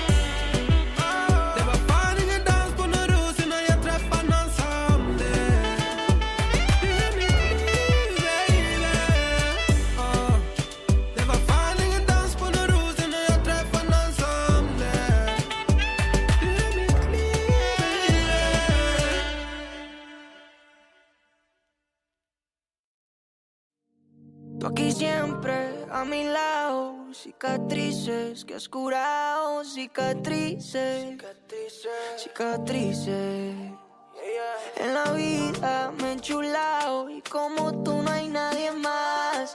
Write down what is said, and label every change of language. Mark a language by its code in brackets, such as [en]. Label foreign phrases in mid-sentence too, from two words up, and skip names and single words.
[sv] Det var fan ingen dans på någon ros innan jag träffade någon som dig. Du är mitt liv baby. Det var fan ingen dans på någon ros innan jag träffade någon som dig. Du är mitt liv baby. [es] Tú aquí siempre a mi lado, cicatrices que has curado, cicatrices, cicatrices. En la vida me he enchulado y como tú no hay nadie más.